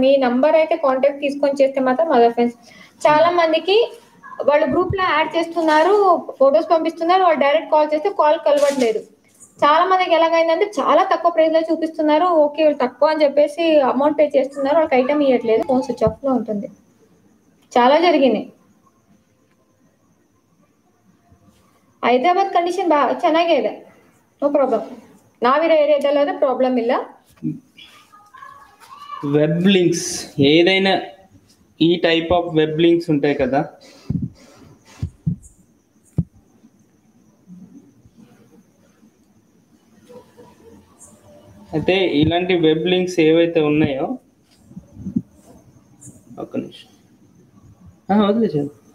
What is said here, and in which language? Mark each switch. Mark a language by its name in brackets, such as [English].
[Telugu] మీ number అయితే contact తీసుకొని చేస్తే మాత్రం అదర్ ఫ్రెండ్స్. చాలా మందికి వాళ్ళు గ్రూప్ లో యాడ్ చేస్తున్నారు, ఫొటోస్ పంపిస్తున్నారు, వాళ్ళు డైరెక్ట్ కాల్ చేస్తే కాల్ కలవట్లేదు. చాలా మందికి ఎలాగైందంటే చాలా తక్కువ ప్రైస్ లో చూపిస్తున్నారు, ఓకే తక్కువ అని చెప్పేసి అమౌంట్ పే చేస్తున్నారు, వాళ్ళకి ఐటమ్ ఇవ్వట్లేదు, ఫోన్ స్విచ్ ఆఫ్ లో ఉంటుంది. చాలా జరిగినాయి. [Kannada] ಹೈದರಾಬಾದ್ ಕಂಡೀಷನ್ ಚೆನ್ನಾಗೇ ಇದೆ, ನೋ ಪ್ರಾಬ್ಲಮ್. ನಾವಿರೋ ಏರಿಯಾದಲ್ಲಾದ್ರೆ ಪ್ರಾಬ್ಲಮ್ ಇಲ್ಲ. [Telugu] వెబ్ లింక్స్ ఏదైనా ఈ టైప్ ఆఫ్ వెబ్ లింక్స్ ఉంటాయి కదా, అయితే ఇలాంటి వెబ్ లింక్స్ ఏవైతే ఉన్నాయో, ఒక్క నిమిషం వదిలేసాను.